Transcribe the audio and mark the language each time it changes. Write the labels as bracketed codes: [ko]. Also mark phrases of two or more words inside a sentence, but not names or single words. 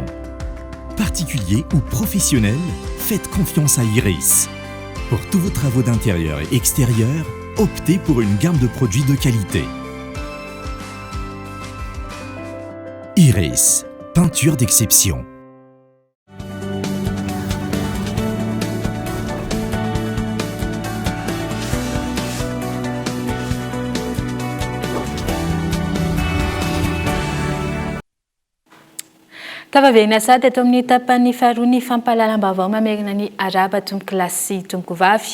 [fr] Particulier ou professionnel, faites confiance à Iris. Pour tous vos travaux d'intérieur et extérieur, optez pour une gamme de produits de qualité. Iris, peinture d'exception. [mg] Tavavena sady eto amin'ny tapany faharoa ny fampahalalam-baovao mamerina ny araba tomboky lasy tomboky vavy.